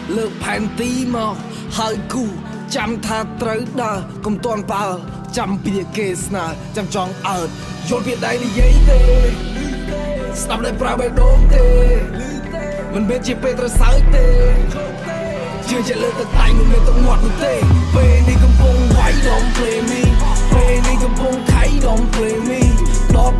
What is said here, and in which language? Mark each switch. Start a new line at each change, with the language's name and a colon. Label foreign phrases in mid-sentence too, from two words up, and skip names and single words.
Khmer: ផែនទីមកហើយគូចាំថាត្រូវដើរកុំទាន់បើចាំពីគេស្នើចាំចង់អើតយល់ពីដៃនិយាយទេស្ដាប់តែប្រើបេះដូងទេមិនមែនជាពេលត្រូវសើចទេជឿជាលើទឹកដៃមិនមែនទឹកមាត់នោះទេពេលនេះកំពុងវាយ
English: Don't play me
Khmer: ពេលនេះកំពុងខៃ
English: Don't play me